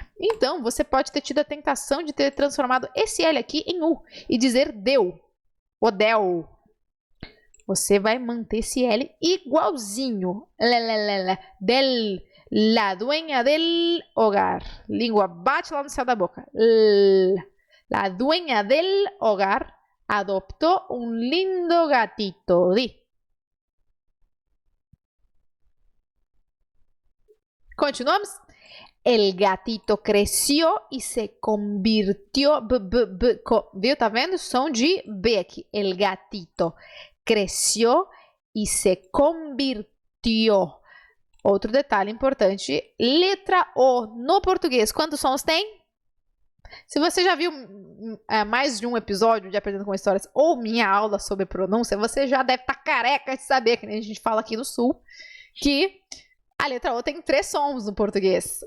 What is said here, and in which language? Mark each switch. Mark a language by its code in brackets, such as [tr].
[pt] Então, você pode ter tido a tentação de ter transformado esse L aqui em U e dizer deu, ou del. Você vai manter esse L igualzinho. Del. [es] La dueña del hogar. [pt] Língua bate lá no céu da boca. [es] La dueña del hogar adoptó un lindo gatito. Di. Continuamos. El gatito creció y se convirtió. [pt] Viu? Tá vendo? Som de B aqui. [es] El gatito creció y se convirtió. [pt] Outro detalhe importante, letra O no português, quantos sons tem? Se você já viu mais de um episódio de Aprendendo com Histórias ou minha aula sobre pronúncia, você já deve estar careca de saber, que nem a gente fala aqui no Sul, que a letra O tem 3 sons no português.